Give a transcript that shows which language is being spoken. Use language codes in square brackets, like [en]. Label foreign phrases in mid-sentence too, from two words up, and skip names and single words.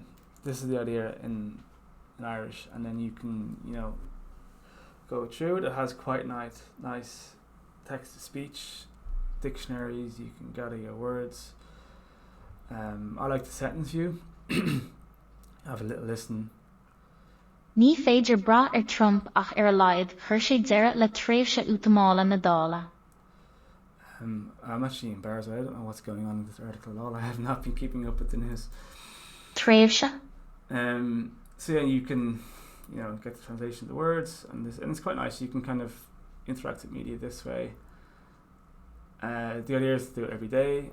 [en] This is the idea in Irish, and then you can, go through it. It has quite nice text-to-speech dictionaries. You can gather your words. I like the sentence view. Have a little listen. [ga] Ní féidir brath Trump ach laid chuir sé deireadh le tréimhse útamála na dála. [en] I'm actually embarrassed. I don't know what's going on in this article at all. I have not been keeping up with the news. Tréimhse? So yeah, you can, get the translation of the words, and it's quite nice. You can kind of interact with media this way. The idea is to do it every day.